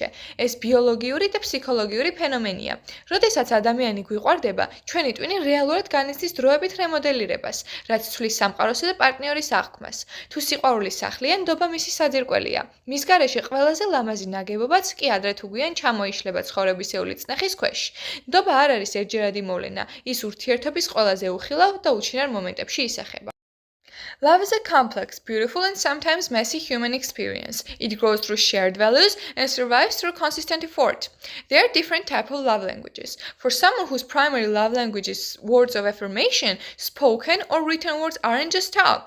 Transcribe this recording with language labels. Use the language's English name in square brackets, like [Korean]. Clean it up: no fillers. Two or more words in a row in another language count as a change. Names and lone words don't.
[Georgian] ეს ბიოლოგიური და ფსიქოლოგიური ფენომენია. როდესაც ადამიანი გვიყვარდება, ჩვენი ტვინი რეალურად განიცდის დროებით რემოდელირებას, რაც ცვლის სამყაროსა და პარტნიორის აღქმას. თუ სიყვარული სახლია, ნდობა მისი საძირკველია. მის გარეშე ყველაზე ლამაზი ნაგებობაც კი ადრე თუ გვიან ჩამოიშლება ცხოვრებისეული წნეხის ქვეშ. ნდობა არ არის ერთჯერადი მოვლენა, ის ურთიერთობის ყველაზე უხილავ და უჩინარ მომენტებში ისახება. [English] Love is a complex, beautiful, and sometimes messy human experience. It grows through shared values and survives through consistent effort. There are different types of love languages. For someone whose primary love language is words of affirmation, spoken or written words aren't just talk.